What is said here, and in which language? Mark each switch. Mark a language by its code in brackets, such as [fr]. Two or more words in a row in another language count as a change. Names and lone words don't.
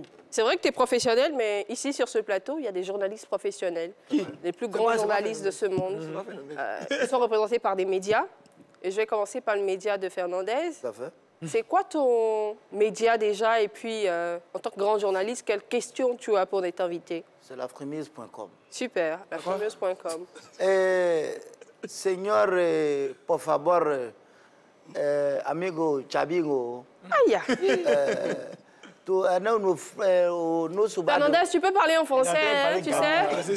[fr] C'est vrai que tu es professionnel, mais ici, sur ce plateau, il y a des journalistes professionnels. Les plus grands journalistes de ce monde. Ils sont représentés par des médias. Et je vais commencer par le média de Fernandez. Tout à fait. C'est quoi ton média déjà? Et puis, en tant que grand journaliste, quelles questions tu as pour notre invité? C'est lafremise.com. Super, lafremise.com. [es] Señor, por favor, amigo Chabigo, Aïe! [fr] Fernandez, Fernandez, tu peux parler en français, hein, tu sais?